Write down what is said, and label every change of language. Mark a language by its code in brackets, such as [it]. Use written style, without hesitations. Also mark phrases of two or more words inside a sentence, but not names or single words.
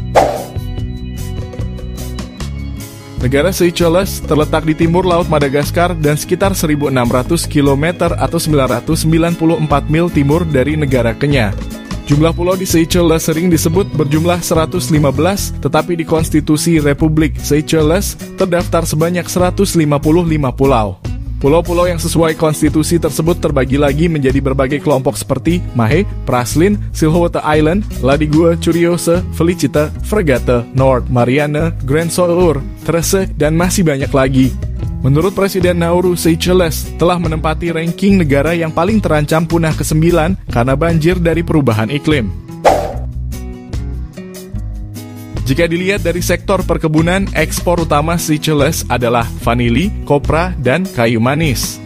[id] Negara Seychelles terletak di timur Laut Madagaskar dan sekitar 1.600 km atau 994 mil timur dari negara Kenya. Jumlah pulau di Seychelles sering disebut berjumlah 115, tetapi di Konstitusi Republik Seychelles terdaftar sebanyak 155 pulau. Pulau-pulau yang sesuai konstitusi tersebut terbagi lagi menjadi berbagai kelompok seperti Mahé, Praslin, Silhouette Island, Ladiguë, Curiosa, Felicita, Frégate, Nord, Mariana, Grand Sur, Tresse, dan masih banyak lagi. Menurut Presiden Nauru, Seychelles telah menempati ranking negara yang paling terancam punah ke-9 karena banjir dari perubahan iklim. Jika dilihat dari sektor perkebunan, ekspor utama Seychelles adalah vanili, kopra, dan kayu manis.